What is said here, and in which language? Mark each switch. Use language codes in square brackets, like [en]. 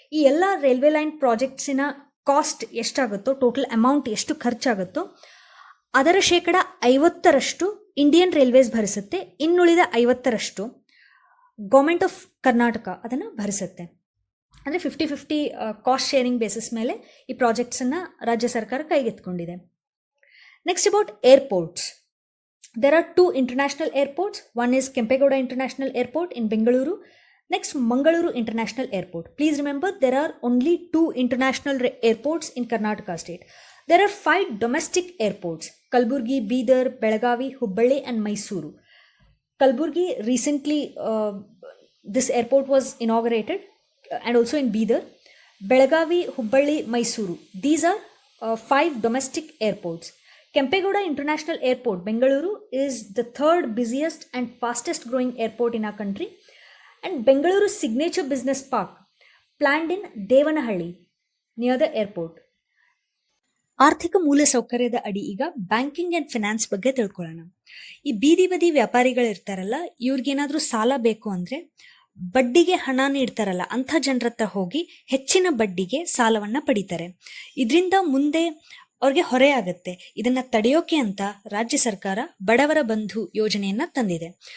[kn] ಈ ಎಲ್ಲ railway line ಪ್ರಾಜೆಕ್ಟ್ಸಿನ cost ಎಷ್ಟಾಗುತ್ತೋ, ಟೋಟಲ್ ಅಮೌಂಟ್ ಎಷ್ಟು ಖರ್ಚಾಗುತ್ತೋ ಅದರ 50% ಇಂಡಿಯನ್ ರೈಲ್ವೇಸ್ ಭರಿಸುತ್ತೆ. ಇನ್ನುಳಿದ 50% ಗೌರ್ಮೆಂಟ್ ಆಫ್ ಕರ್ನಾಟಕ ಅದನ್ನು ಭರಿಸುತ್ತೆ. ಅಂದರೆ 50-50 ಕಾಸ್ಟ್ ಶೇರಿಂಗ್ ಬೇಸಿಸ್ ಮೇಲೆ ಈ ಪ್ರಾಜೆಕ್ಟ್ಸನ್ನು ರಾಜ್ಯ ಸರ್ಕಾರ ಕೈಗೆತ್ತಿಕೊಂಡಿದೆ. [en] Next about airports. There are 2 international airports. One is Kempegowda International Airport in Bengaluru. Next, Mangaluru International Airport. Please remember, there are only 2 international airports in Karnataka state. There are 5 domestic airports: Kalburgi, Bidar, Belagavi, Hubballi and Mysuru. Kalburgi recently, this airport was inaugurated, and also in Bidar. Belagavi, Hubballi, Mysuru. These are 5 domestic airports. Kempegowda International Airport, Bengaluru, is the 3rd busiest and fastest growing airport in our country, and Bengaluru's signature business park planned in Devanahalli near the airport. [kn] ಆರ್ಥಿಕ ಮೂಲಸೌಕರ್ಯದ ಅಡಿ ಈಗ banking and finance ಬಗ್ಗೆ ತಿಳ್ಕೊಳ್ಳೋಣ. ಈ ಬೀದಿ ಬದಿ ವ್ಯಾಪಾರಿಗಳಿರ್ತಾರಲ್ಲ, ಇವ್ರಿಗೇನಾದರೂ ಸಾಲ ಬೇಕು ಅಂದರೆ ಬಡ್ಡಿಗೆ ಹಣ ನೀಡ್ತಾರಲ್ಲ ಅಂಥ ಜನರ ಹತ್ರ ಹೋಗಿ ಹೆಚ್ಚಿನ ಬಡ್ಡಿಗೆ ಸಾಲವನ್ನು ಪಡಿತಾರೆ. ಇದರಿಂದ ಮುಂದೆ ಅವ್ರಿಗೆ ಹೊರೆ ಆಗುತ್ತೆ. ಇದನ್ನು ತಡೆಯೋಕೆ ಅಂತ ರಾಜ್ಯ ಸರ್ಕಾರ ಬಡವರ ಬಂಧು ಯೋಜನೆಯನ್ನು ತಂದಿದೆ.